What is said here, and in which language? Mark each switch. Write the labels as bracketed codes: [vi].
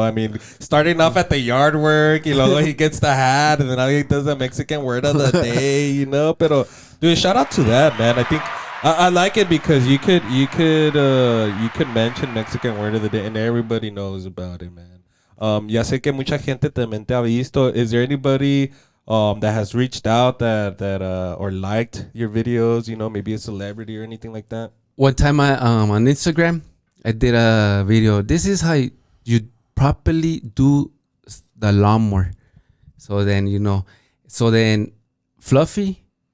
[en] I mean, starting off at the yard work, you know, he gets the hat, and then now he does the Mexican word of the day, you know. Pero, dude, shout out to that, man. I think I like it because you could mention Mexican word of the day, and everybody knows about it, man. [es] Ya sé que mucha gente también te ha visto. [en] Is there anybody that has reached out that or liked your videos? You know, maybe a celebrity or anything like that. One time I on Instagram, I did a video. This is how you properly do the lawnmower. So then Fluffy